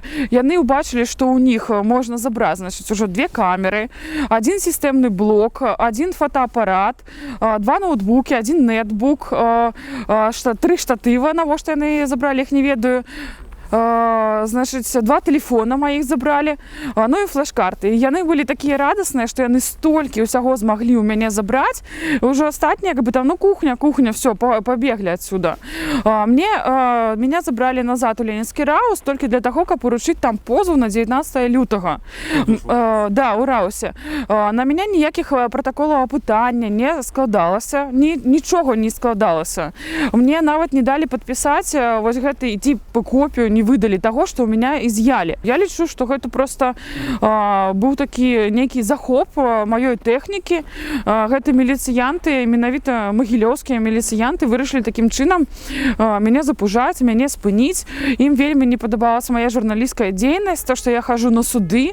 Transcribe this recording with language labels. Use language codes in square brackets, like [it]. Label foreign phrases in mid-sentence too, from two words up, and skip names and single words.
[be] Яны ўбачылі, што ў них можна забраць, значыць, ужо 2 камеры, 1 сістэмны блок, 1 фотоапарат, 2 ноутбукі, 1 нетбук, 3 штатыва, навошта яны забралі, іх не ведаю. Значыць, 2 тэлефона маіх забралі, ну і флеш-карты. Яны былі такія радасныя, што яны столькі ўсяго змаглі ў мяне забраць. Ўжо астатняе, [ru] как бы там, ну, кухня, все, [be] пабеглі адсюда. Меня забралі назад у Ленінскі раус толькі для таго, каб уручыць там позов на 19 лютага. Да, у раусе. На мяне ніякіх пратаколаў апытання не складалася, нічога не складалася. Мне нават не далі падпісаць вось гэты тип копію, [ru] не выдали того, что у меня изъяли. [be] Я лічу, што гэта просто быў такі нейкі захоп маёй тэхнікі. Гэты міліцыянты, менавіта магілёўскія міліцыянты, вырашылі такім чынам мяне запужаць, мяне спыніць. Ім вельмі не падабалася моя журналісцкая дзейнасць, то, што я хожу на суды.